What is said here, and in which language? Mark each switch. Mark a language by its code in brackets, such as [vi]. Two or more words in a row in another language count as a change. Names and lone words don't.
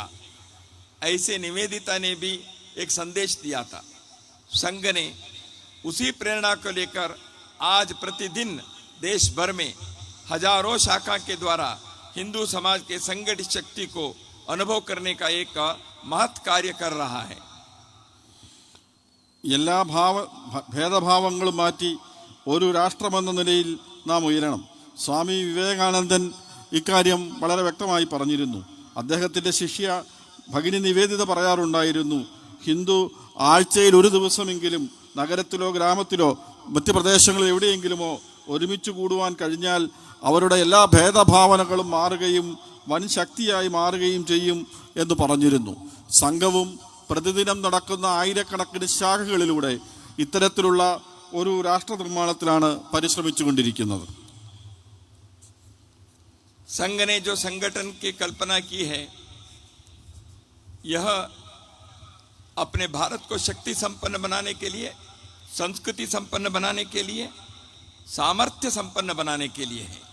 [hi] ऐसे निवेदिता ने भी एक संदेश दिया था। संघ ने उसी प्रेरणा को लेकर आज प्रतिदिन देश भर में हजारों शाखा के द्वारा हिंदू समाज के संगठित शक्ति को अनुभव करने का एक महत् कार्य कर रहा है। [ml] എല്ലാ ഭേദഭാവങ്ങളും മാറ്റി ഒരു രാഷ്ട്രമെന്ന നിലയിൽ നാം ഉയരണം. സ്വാമി വിവേകാനന്ദൻ ഇക്കാര്യം വളരെ വ്യക്തമായി പറഞ്ഞിരുന്നു. അദ്ദേഹത്തിൻ്റെ ശിഷ്യ ഭഗിനി നിവേദിത പറയാറുണ്ടായിരുന്നു, ഹിന്ദു ആഴ്ചയിൽ ഒരു ദിവസമെങ്കിലും നഗരത്തിലോ ഗ്രാമത്തിലോ മറ്റ് പ്രദേശങ്ങളിൽ എവിടെയെങ്കിലുമോ ഒരുമിച്ച് കൂടുവാൻ കഴിഞ്ഞാൽ അവരുടെ എല്ലാ ഭേദഭാവനകളും മാറുകയും വൻ ശക്തിയായി മാറുകയും ചെയ്യും എന്ന് പറഞ്ഞിരുന്നു. സംഘവും പ്രതിദിനം നടക്കുന്ന ആയിരക്കണക്കിന് ശാഖകളിലൂടെ ഇത്തരത്തിലുള്ള ഒരു രാഷ്ട്ര നിർമ്മാണത്തിലാണ് പരിശ്രമിച്ചുകൊണ്ടിരിക്കുന്നത്. [hi] संघ ने जो संगठन की कल्पना की है, यह अपने भारत को शक्ति संपन्न बनाने के लिए, संस्कृति संपन्न बनाने के लिए, सामर्थ्य संपन्न बनाने के लिए है।